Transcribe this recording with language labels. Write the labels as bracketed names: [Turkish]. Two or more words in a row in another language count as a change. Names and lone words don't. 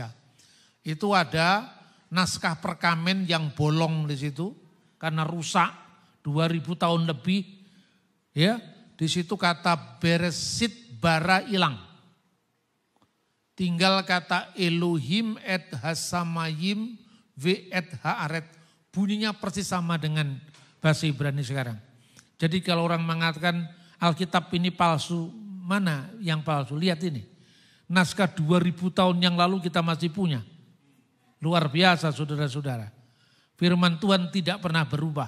[Indonesian] Itu ada naskah perkamen yang bolong di situ karena rusak 2000 tahun lebih. Ya, di situ kata [Hebrew] בראשית ברא [Indonesian] hilang. Tinggal kata [Hebrew] אלהים את השמים ואת הארץ. [Indonesian] Bunyinya persis sama dengan bahasa Ibrani sekarang. Jadi kalau orang mengatakan Alkitab ini palsu, mana yang palsu? Lihat ini. Naskah 2000 tahun yang lalu kita masih punya. Luar biasa saudara-saudara. Firman Tuhan tidak pernah berubah.